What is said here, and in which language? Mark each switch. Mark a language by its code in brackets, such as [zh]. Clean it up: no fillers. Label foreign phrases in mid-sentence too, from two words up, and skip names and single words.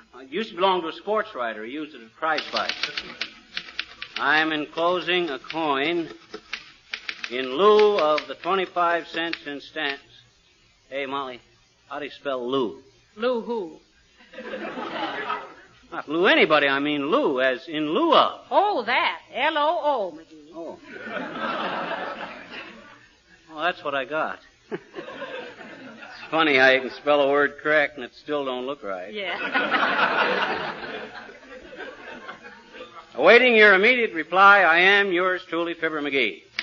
[en] It used to belong to a sports writer. He used it as prize fight. I'm enclosing a coin in lieu of the 25 cents in stamps. Hey, Molly, how do you spell Lou? Lou who? Not Lou anybody. I mean Lou, as in lieu of. Oh, that. L-O-O, McGee. Oh. Well, that's what I got. Funny how you can spell a word correct and it still don't look right. Yeah. Awaiting your immediate reply, I am yours truly, Fibber McGee.